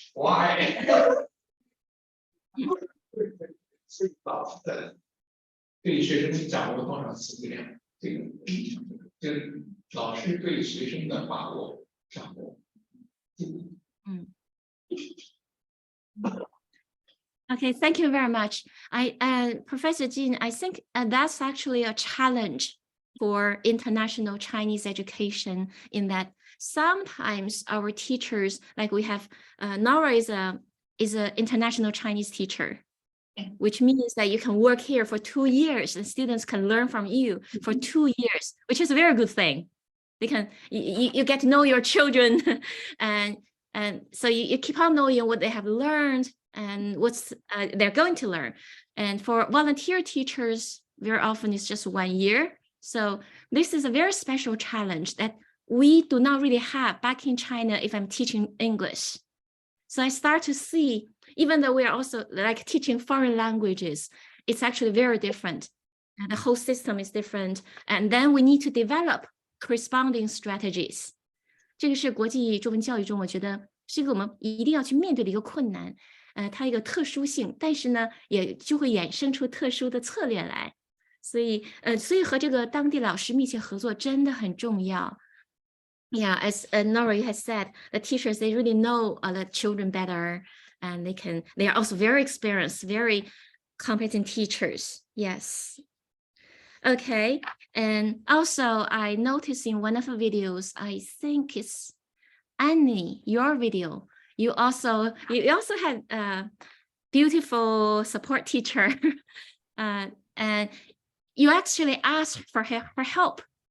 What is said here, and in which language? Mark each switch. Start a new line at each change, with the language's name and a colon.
English: Why？
Chinese: 所以老师的对学生掌握多少词量，这个非常重要。就是老师对学生的把握掌握。
English: Okay, thank you very much. Professor Jin, I think that's actually a challenge for international Chinese education in that sometimes our teachers, like we have, Nora is an international Chinese teacher, which means that you can work here for 2 years and students can learn from you for 2 years, which is a very good thing. They can, you get to know your children and so you keep on knowing what they have learned and what's they're going to learn. And for volunteer teachers, very often it's just 1 year. So this is a very special challenge that we do not really have back in China if I'm teaching English. So I start to see, even though we are also like teaching foreign languages, it's actually very different. And the whole system is different. And then we need to develop corresponding strategies.
Chinese: 这个是国际中文教育中，我觉得是一个我们一定要去面对的一个困难。它一个特殊性，但是呢，也就会衍生出特殊的策略来。所以和这个当地老师密切合作真的很重要。
English: Yeah, as Nora has said, the teachers, they really know the children better, and they are also very experienced, very competent teachers. Yes. Okay, and also I noticed in one of the videos, I think it's Annie, your video, you also had a beautiful support teacher, and you actually asked for her help.